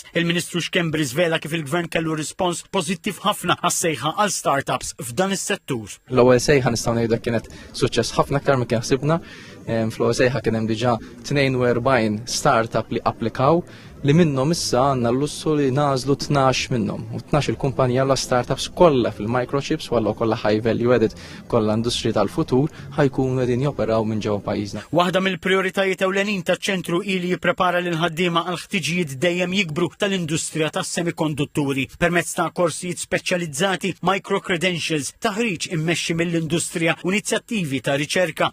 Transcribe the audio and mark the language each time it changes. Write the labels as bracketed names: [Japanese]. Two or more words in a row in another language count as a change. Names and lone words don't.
[Maltese] Il-Ministru Xkembri żvela kif il-Gvern kellu rispons pożittiv ħafna għas-sejħa għal startups f'dan is-settur. L-ewwel sejħa nistgħu ngħidu kienet suċċess ħafna aktar milli kien ħsibna. Fl-ewwel sejħa kien hemm diġà 42 startup li applikaw li minnhom issa għandna l-lussu li nażlu 12 minnhom. U 12 il-kumpanija l startups kollha fil-microchips walla kollha [English] high value added [Maltese] kollha industri tal-futur ħajkunu qegħdin joperaw minn ġewwa pajjiżna. Waħda mill-prijoritajiet ewlenin taċ-ċentru ili jipprepara lil ħaddiema għal ħtiġijiet dejjem jikbru tal-industrija tas-semikondutturi permezz ta' korsijiet speċjalizzati, [English] micro credentials, [Maltese] taħriġ immexxi mill-industrija u inizjattivi ta' riċerka.